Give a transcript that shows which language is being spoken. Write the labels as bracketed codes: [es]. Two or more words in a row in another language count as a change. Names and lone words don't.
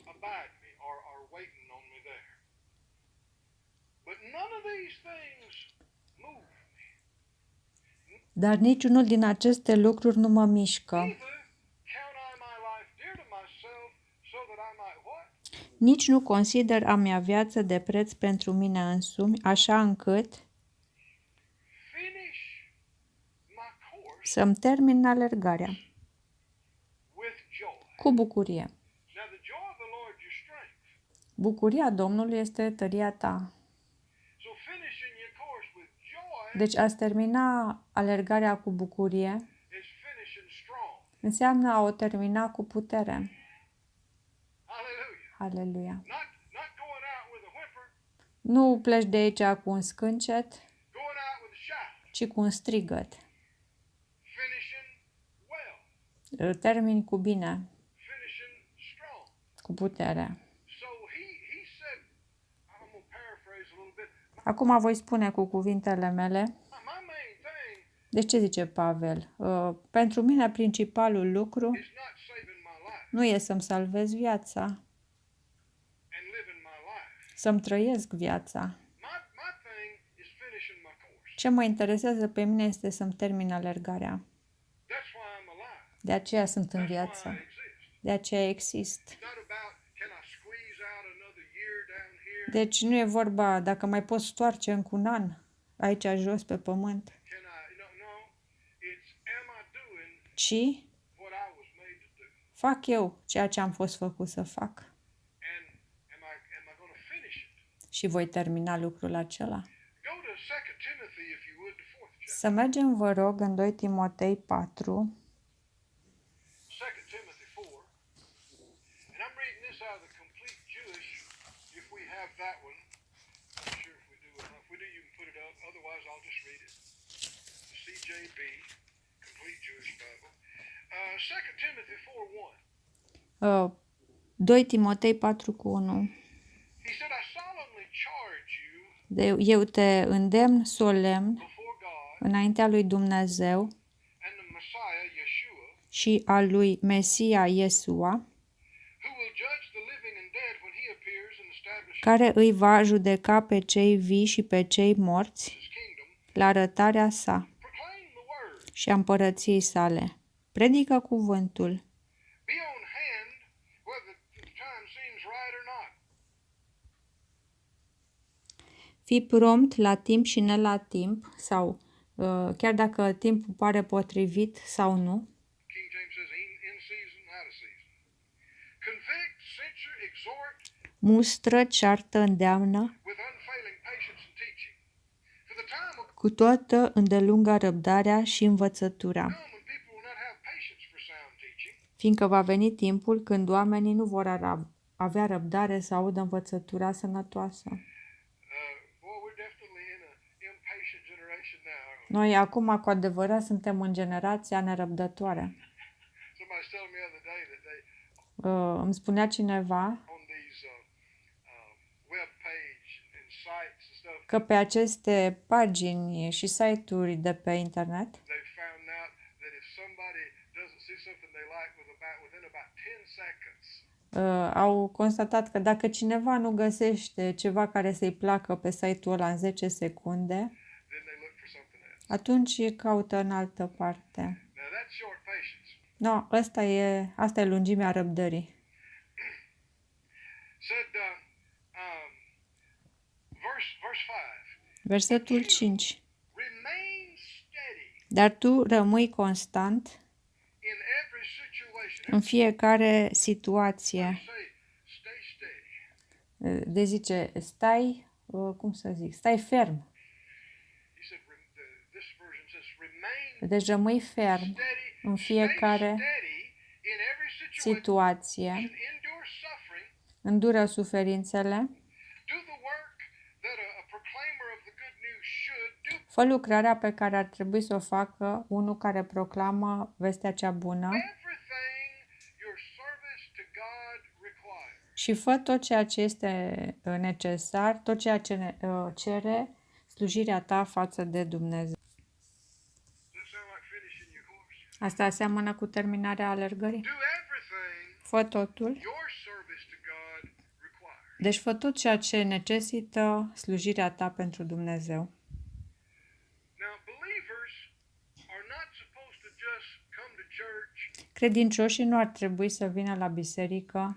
[en] abide me or are waiting on me there. But none of these things move me. [ro] Dar niciunul din aceste lucruri nu mă mișcă. [en] Neither count I my life dear to myself, so that I might what? [ro] Nici nu consider a mea viață de preț pentru mine însumi, așa încât [en] Finish my course [ro] să-mi termin alergarea [en] with joy. [ro] cu bucurie. [en] Now the joy of the Lord is your strength. [ro] Bucuria Domnului este tăria ta. [en] So finishing your course with joy [ro] Deci a termina alergarea cu bucurie [en] is finishing strong. [ro] înseamnă a o termina cu putere. [en] Hallelujah. [ro] Aleluia. [en] Not going out with a whimper, [ro] Nu pleci de aici cu un scâncet, [en] going out with a shout. [ro] ci cu un strigăt. [en] Finishing well. [ro] Îl termini cu bine, [en] Finishing strong. [ro] cu putere. [en] So he said, I'm going to paraphrase a little bit. [ro] Acum voi spune cu cuvintele mele. [en] My main thing [ro] Deci ce zice Pavel? Pentru mine principalul lucru [en] is not saving my life [ro] nu e să-mi salvez viața, [en] and living my life. [ro] să-mi trăiesc viața. [en] My thing is finishing my course. [ro] Ce mă interesează pe mine este să-mi termin alergarea. [en] That's why I'm alive. [ro] De aceea sunt în [en] That's why [ro] viață. [en] I exist. [ro] De aceea exist. [en] It's not about can I squeeze out another year down here? [ro] Deci nu e vorba dacă mai poți stoarce încă un an aici jos pe pământ, [en] Can I no. It's am I doing [ro] ci [en] what I was made to do? [ro] fac eu ceea ce am fost făcut să fac [en] And am I going to finish it? [ro] și voi termina lucrul acela. [en] Go to 2 Timothy if you would, the 4th chapter. [ro] Să mergem, vă rog, în 2 Timotei 4. [en] 2 Timothy 4. And I'm reading this out of the Complete Jewish, if we have that one. I'm not sure if we do or not. If we do, you can put it up. Otherwise, I'll just read it. The CJB, Complete Jewish Bible. 2 Timothy 4:1. [ro] 2 Timotei 4 cu 1. [en] He said, I solemnly charge you [ro] Eu te îndemn solemn [en] before God [ro] înaintea lui Dumnezeu [en] and the Messiah, Yeshua, [ro] și al lui Mesia Iesua, [en] who will judge the living and dead when he appears and establishes [ro] care îi va judeca pe cei vii și pe cei morți [en] his kingdom. [ro] la arătarea sa [en] Proclaim the word. [ro] și a împărăției sale. Predică cuvântul. [en] Be on hand, whether the time seems right or [ro] Fii prompt la timp și ne la timp, sau chiar dacă timpul pare potrivit sau nu. [en] King James says in season, out of season. Convict, censure, exhort [ro] Mustră, ceartă, îndeamnă, [en] with unfailing patience and teaching. For the time will [ro] cu toată îndelunga răbdarea și învățătura, [en] come when people will not have patience for sound teaching, [ro] fiindcă va veni timpul când oamenii nu vor avea răbdare să audă învățătura sănătoasă. [en] boy, we're definitely in an impatient generation now, aren't we? [ro] Noi acum cu adevărat suntem în generația nerăbdătoare. [en] Somebody's telling me the other day that they [ro] Îmi spunea cineva [en] on these web page and sites and stuff, [ro] că pe aceste pagini și site-uri de pe internet [en] they found out that if somebody doesn't see something they like within about 10 seconds, [ro] au constatat că dacă cineva nu găsește ceva care să-i placă pe site-ul ăla în 10 secunde, [en] then they look for something else. [ro] atunci caută în altă parte. [en] Now that's short patience. [ro] No, asta e lungimea răbdării. [en] Said verse 5. [ro] Versetul 5. [en] Remain steady [ro] Dar tu rămâi constant [en] in every situation. [ro] în fiecare situație. [en] Say, stay steady. [ro] De zice, stai ferm. [en] He said, this version says, remain [ro] Deci rămâi ferm [en] steady. [ro] în [en] Stay [ro] fiecare [en] steady in every situation. [ro] situație, [en] Endure suffering. [ro] îndură suferințele, [en] Do the work that a proclaimer of the good news should do. [ro] fă lucrarea pe care ar trebui să o facă unul care proclamă vestea cea bună [en] Everything your service to God requires. [ro] și fă tot ceea ce este necesar, tot ceea ce cere slujirea ta față de Dumnezeu. [en] Does that sound like finishing your course? [ro] Asta seamănă cu terminarea alergării. [en] Do everything [ro] Fă totul, [en] your service to God requires. [ro] deci fă tot ceea ce necesită slujirea ta pentru Dumnezeu. [en] Now, believers are not supposed to just come to church, [ro] Credincioșii nu ar trebui să vină la biserică,